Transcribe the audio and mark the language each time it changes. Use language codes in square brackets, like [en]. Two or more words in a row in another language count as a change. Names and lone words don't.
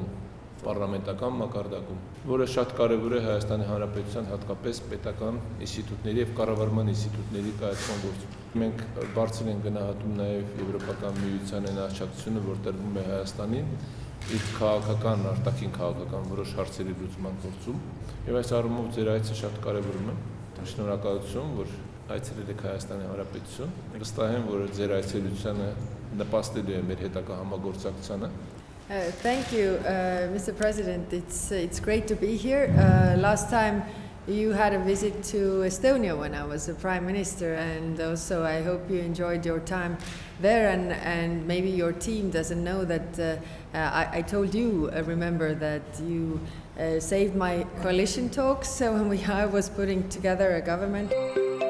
[hy] պարլամենտական մակարդակում, որը շատ կարևոր է Հայաստանի Հանրապետության հատկապես պետական ինստիտուտների եւ կառավարման ինստիտուտների կայացման գործում։ Մենք բարձր ենք գնահատում նաեւ Եվրոպական միության այն աջակցությունը, որ տրվում է Հայաստանին իր քաղաքական, արտաքին քաղաքական որոշ հարցերի լուծման գործում եւ այս առումով ձեր այցը շատ կարեւորում է։ Շնորհակալություն, որ այցելել եք Հայաստանի Հանրապետություն։ Վստահ եմ, որ ձեր այցելությունը նպաստելու է մեր հետագա համագործակցությանը։ [en] Thank you, Mr. President. It's great to be here. Last time you had a visit to Estonia when I was the Prime Minister, and also I hope you enjoyed your time there. And maybe your team doesn't know that I told you, remember that you saved my coalition talks when I was putting together a government.